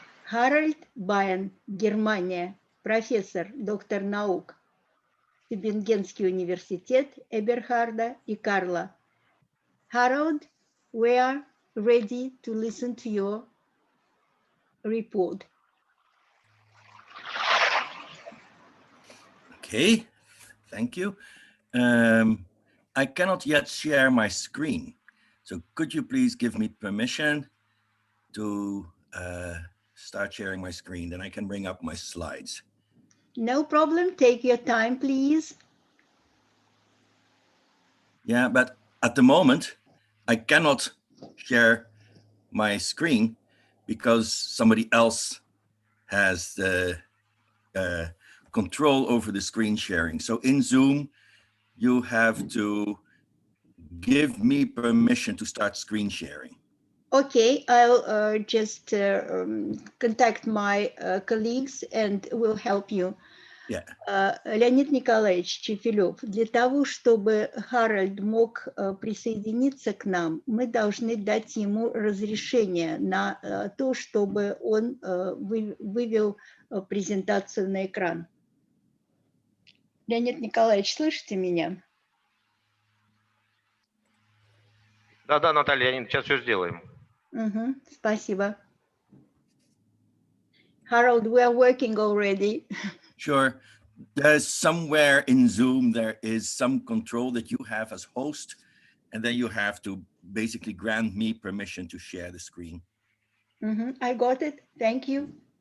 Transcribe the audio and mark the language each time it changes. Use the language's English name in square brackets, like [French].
[Russian] Харальд Байен, Германия, профессор, доктор наук, Тюбингенский университет Эберхарда и Карла. [English] Harold, we are ready to listen to your report. Okay, thank you. I cannot yet share my screen. So could you please give me permission to start sharing my screen? Then I can bring up my slides. No problem, take your time, please. Yeah, but at the moment, I cannot share my screen because somebody else has the control over the screen sharing. So in Zoom, you have to give me permission to start screen sharing. Okay, I'll just contact my colleagues and will help you. Yeah. [Russian] Леонид Николаевич Чефилев, для того, чтобы Харальд мог присоединиться к нам, мы должны дать ему разрешение на то, чтобы он вывел презентацию на экран. Леонид Николаевич, слышите меня? Да, Наталья, сейчас все сделаем. Спасибо. [English] Harold, we are working already. Sure. There's somewhere in Zoom, there is some control that you have as host, and then you have to basically grant me permission to share the screen. I got it. Thank you.